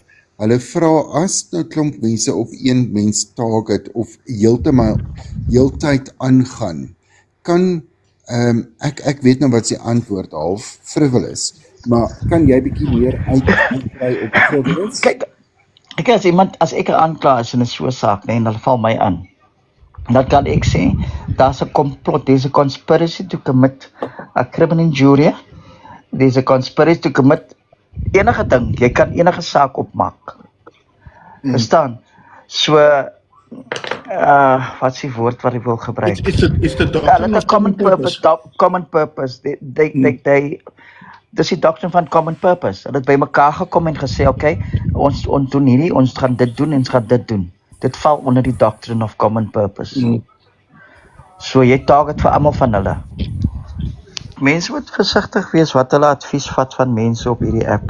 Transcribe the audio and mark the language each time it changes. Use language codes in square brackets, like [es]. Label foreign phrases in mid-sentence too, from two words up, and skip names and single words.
[af] Hulle vra as nou klomp mense op een mens target of heeltyd aangaan, kan ek weet nou wat sy antwoord half frivolous, maar kan jy bietjie meer uitkry op frivolous? Kyk, as ek 'n aanklaer is in 'n so saak, nee, en hulle val my aan, dan kan ek sê, daar's 'n complot, [en] there's a conspiracy to commit a criminal injury, there's a conspiracy to commit [af] enige ding, jy kan enige saak opmaak. [en] Verstaan? So, wat is die woord wat ek wil gebruik? Is the doctrine of common purpose. Common purpose. [af] Dis die doctrine van [en] common purpose. [af] Hulle het by mekaar gekom en gesê, okay, ons doen hierdie, ons gaan dit doen en ons gaan dit doen. Dit val onder die [en] doctrine of common purpose. [af] So jy target vir almal van hulle. Mense moet versigtig wees wat hulle advies vat van mense op hierdie app.